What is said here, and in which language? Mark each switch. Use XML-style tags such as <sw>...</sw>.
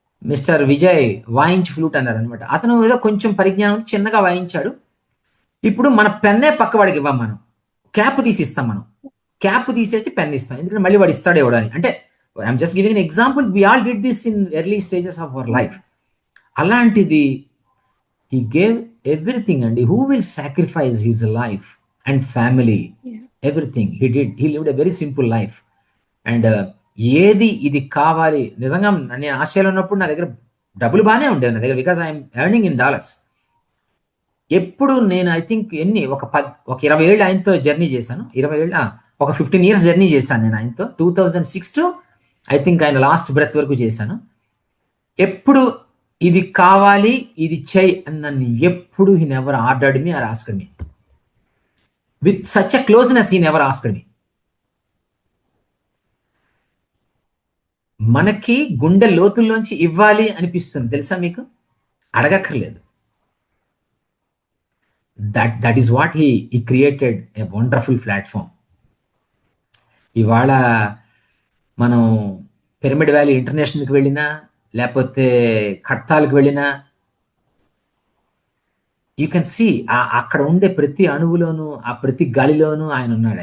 <te>Mister Vijay వాయించి flute అన్నారు అనమాట. అతను ఏదో కొంచెం పరిజ్ఞానం చిన్నగా వాయించాడు. ఇప్పుడు మన పెన్నే పక్క వాడికి ఇవ్వం, మనం క్యాప్ తీసి ఇస్తాం, మనం క్యాప్ తీసేసి పెన్ ఇస్తాం, ఎందుకంటే మళ్ళీ వాడు ఇస్తాడు ఇవ్వడానికి.</te> <en>అంటే I'm just giving an example, we all did this in early stages of our life. అలాంటిది he gave everything, and who will sacrifice his life and family, everything he did. He lived a very simple life.</en> <te>And ఏది ఇది కావాలి, నిజంగా నేను ఆస్ట్రేలియాలో ఉన్నప్పుడు నా దగ్గర డబ్బులు బాగానే ఉండేవి నా దగ్గర,</te> <en>Because I'm earning in dollars.</en> <te>ఎప్పుడు నేను ఐ థింక్ ఒక 20 ఏళ్ళు ఆయనతో జర్నీ చేశాను, 20 ఏళ్ళు ఒక 15 years జర్నీ చేశాను నేను ఆయనతో. 2006 to ఐ థింక్ ఆయన లాస్ట్ బ్రెత్ వరకు చేశాను. ఎప్పుడు ఇది కావాలి, ఇది చెయ్యి అని నన్ను ఎప్పుడు</te> <en>he never ordered me or asked me. With such a closeness he never asked me.</en> <te>మనకి గుండె లోతుల్లోంచి ఇవ్వాలి అనిపిస్తుంది తెలుసా మీకు, అడగక్కర్లేదు.</te> <en>That is what he created a wonderful platform.</en> <te>ఇవాళ మనం పిరమిడ్ వ్యాలీ ఇంటర్నేషనల్కి వెళ్ళినా, లేకపోతే కట్తాలకు వెళ్ళినా, యూ కెన్ సీ అక్కడ ఉండే ప్రతి అణువులోనూ, ఆ ప్రతి గాలిలోనూ ఆయన ఉన్నాడు.</te>